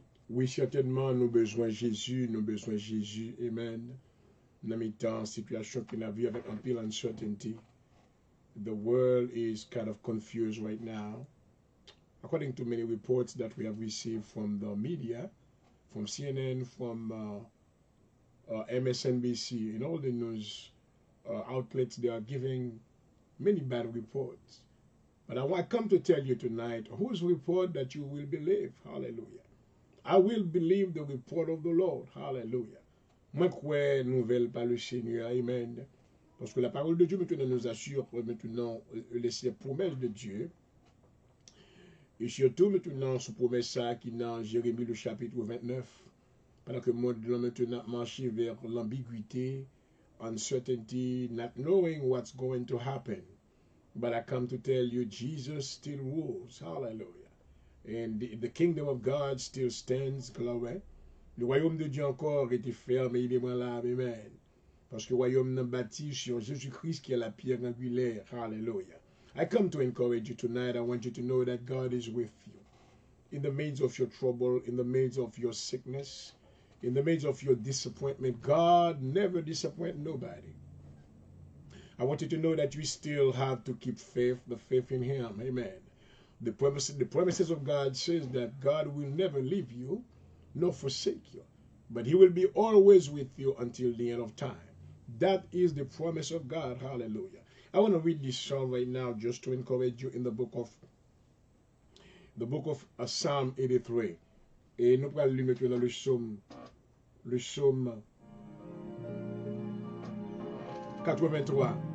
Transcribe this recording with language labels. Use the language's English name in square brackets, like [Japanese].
[French] oui, certainement, nous besoin Jésus, nous besoin Jésus. Amen. Dans mes temps, situation qu'on a vu avec un pile uncertainty. [English] The world is kind of confused right now. According to many reports that we have received from the media, from CNN, from MSNBC, and all the news outlets, they are giving many bad reports. But I want to come to tell you tonight whose report that you will believe. Hallelujah. I will believe the report of the Lord. Hallelujah. [French] Moi, crois nouvelle par le Seigneur. Amen. Parce que la parole de Dieu maintenant nous assure maintenant les promesses de Dieu. Et surtout maintenant, ce promesse ça qui est dans Jérémie le chapitre 29. Pendant que le monde doit maintenant marcher vers l'ambiguïté, [English] uncertainty, not knowing what's going to happen. But I come to tell you, Jesus still rules. Hallelujah. And the kingdom of God still stands, glory. [French] Le royaume de Dieu encore est ferme et il est là, amen. Parce que le royaume n'est bâti sur Jésus-Christ qui est la pierre angulaire. [English] Hallelujah. I come to encourage you tonight. I want you to know that God is with you. In the midst of your trouble, in the midst of your sickness, in the midst of your disappointment, God never disappoints nobody. I want you to know that you still have to keep faith, the faith in Him. Amen. The promises of God says that God will never leave you nor forsake you, but He will be always with you until the end of time. That is the promise of God. Hallelujah. I want to read this psalm right now just to encourage you in the book of Psalm 83. [French] Et nous allons lire maintenant le psaume 83.